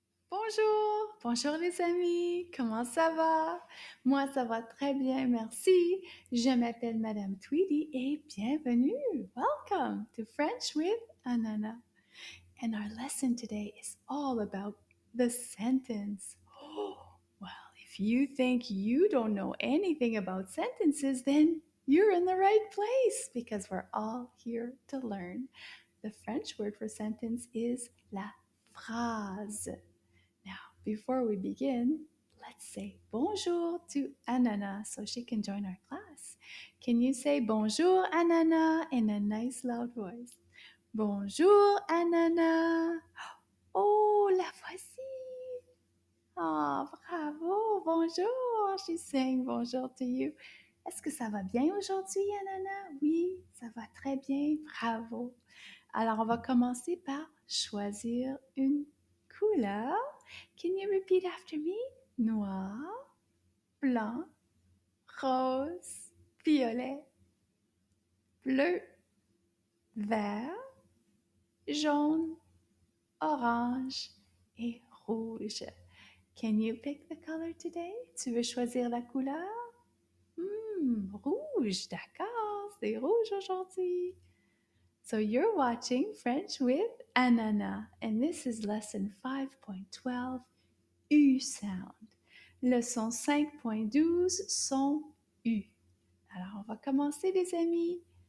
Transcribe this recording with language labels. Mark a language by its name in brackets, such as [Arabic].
[French] Bonjour, bonjour les amis, comment ça va? Moi ça va très bien, merci. Je m'appelle Madame Tweedy et bienvenue. [English] Welcome to French with Ananas. And our lesson today is all about the sentence. Well, if you think you don't know anything about sentences, then you're in the right place because we're all here to learn. The French word for sentence is la phrase. Now, before we begin, let's say bonjour to Ananas so she can join our class. Can you say bonjour, Ananas, in a nice loud voice? [French] Bonjour, Ananas. Oh, la voici. Oh, bravo, bonjour. [English] She's saying bonjour to you. [French] Est-ce que ça va bien aujourd'hui, Ananas? Oui, ça va très bien. Bravo. Alors, on va commencer par choisir une couleur. [English] Can you repeat after me? [French] Noir, blanc, rose, violet, bleu, vert, jaune, orange et rouge. [English] Can you pick the color today? [French] Tu veux choisir la couleur? Rouge, d'accord, c'est rouge aujourd'hui. [English] So you're watching French with Ananas, and this is lesson 5.12, U sound. [French] Leçon 5.12, son U. Alors, on va commencer, les amis.